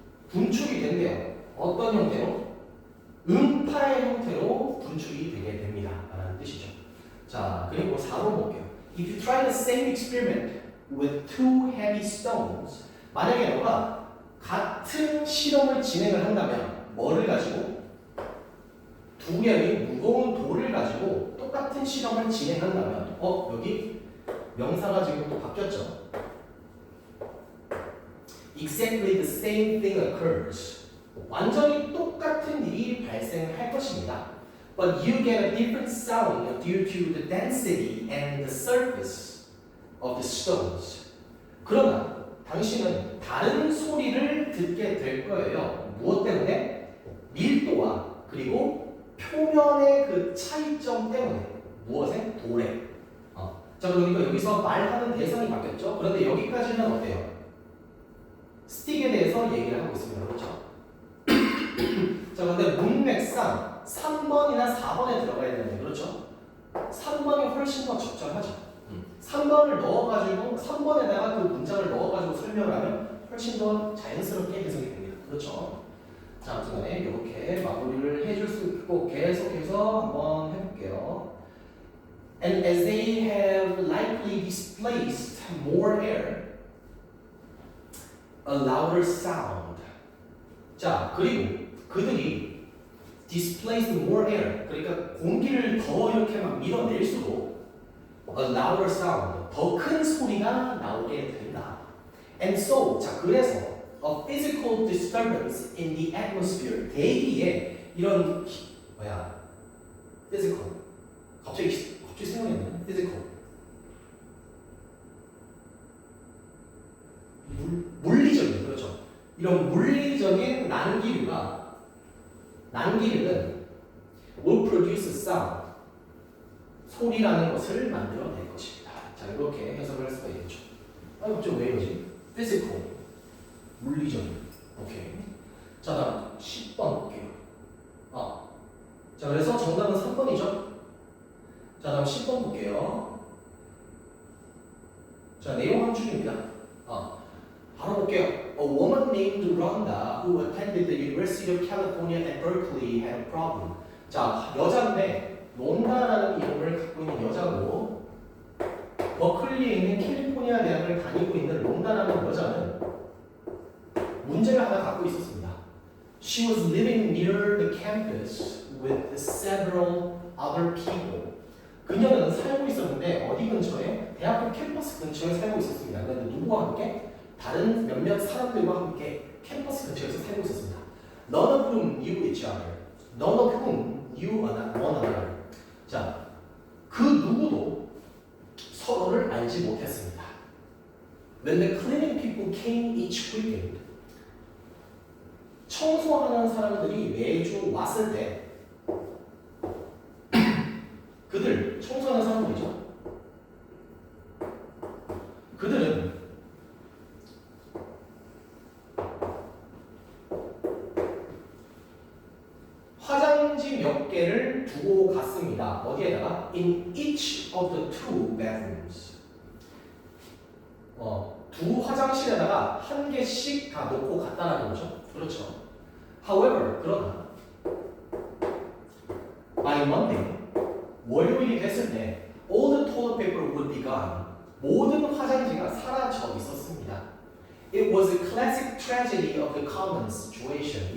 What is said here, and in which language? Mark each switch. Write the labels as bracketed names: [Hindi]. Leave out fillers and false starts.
[Korean] 분출이 된대요. 어떤 형태로? 음파의 형태로 분출이 되게 됩니다. 라는 뜻이죠. 자, 그리고 4번 볼게요. [English] If you try the same experiment with two heavy stones, [Korean] 만약에 너가 같은 실험을 진행을 한다면 뭐를 가지고? 두 개의 무거운 돌을 가지고 똑같은 실험을 진행한다면 여기 명사가 지금 또 바뀌었죠. [English] Exactly the same thing occurs. [Korean] 완전히 똑같은 일이 발생할 것입니다. [English] But you get a different sound due to the density and the surface of the stones. [Korean] 그러나 당신은 다른 소리를 듣게 될 거예요. 무엇 때문에? 밀도와 그리고 표면의 그 차이점 때문에. 무엇에? 돌에. 자, 그러니까 여기서 말하는 대상이 바뀌었죠. 그런데 여기까지는 어때요? 스틱에 대해서 얘기를 하고 있습니다. 그렇죠? 자, 그런데 문맥상 3번이나 4번에 들어가야 되는데, 그렇죠? 3번이 훨씬 더 적절하죠. 3번을 넣어가지고 3번에다가 그 문장을 넣어가지고 설명을 하면 훨씬 더 자연스럽게 해석이 됩니다. 그렇죠? 자, 아무튼 이렇게 마무리를 해줄 수 있고 계속해서 한번 해볼게요. [English] And as they have likely displaced more air, a louder sound. [Korean] 자, 그리고 그들이 [English] displaced more air, [Korean] 그러니까 공기를 더 이렇게 막 밀어낼수록 [English] a louder sound, [Korean] 더 큰 소리가 나오게 된다. [English] And so, [Korean] 자, 그래서 [English] a physical disturbance in the atmosphere, [Korean] 대기에 이런 physical, 갑자기 생각이 안 나네. physical, 물리적인, 그렇죠. 이런 물리적인 난기류는 [English] will produce sound, [Korean] 소리라는 것을 만들어낼 것입니다. 자, 이렇게 해석을 할 수가 있겠죠. 갑자기 왜 이러지? physical, 물리적인. 오케이. 자, 다음 10번 볼게요. 자, 그래서 정답은 3번이죠. 자, 다음 10번 볼게요. 자, 내용 한 줄입니다. 바로 볼게요. [English] A woman named Rhonda who attended the University of California at Berkeley had a problem. [Korean] 자, 여자인데 론다라는 이름을 갖고 있는 여자고 버클리에 있는 캘리포니아 대학을 다니고 있는 론다라는 여자는 문제를 하나 갖고 있었습니다. [English] She was living near the campus with several other people. [Korean] 그녀는 살고 있었는데 어디 근처에? 대학교 캠퍼스 근처에 살고 있었습니다. 그런데 누구와 함께? 다른 몇몇 사람들과 함께 캠퍼스 근처에서 살고 있었습니다. [English] None of whom knew each other. None of whom knew one another. [Korean] 자, 그 누구도 서로를 알지 못했습니다. [English] When the cleaning people came each weekend, [Korean] 청소하는 사람들이 매주 왔을 때 그들, 청소하는 사람들이죠. 그들은 화장지 몇 개를 두고 갔습니다. 어디에다가? [English] In each of the two bathrooms. [Korean] 두 화장실에다가 한 개씩 다 놓고 갔다는 거죠. 그렇죠. [English] However, [Korean] 그러나 [English] by Monday, [Korean] 월요일이 됐을 때 [English] all the toilet paper would be gone. [Korean] 모든 화장지가 사라져 있었습니다. [English] It was a classic tragedy of the common situation.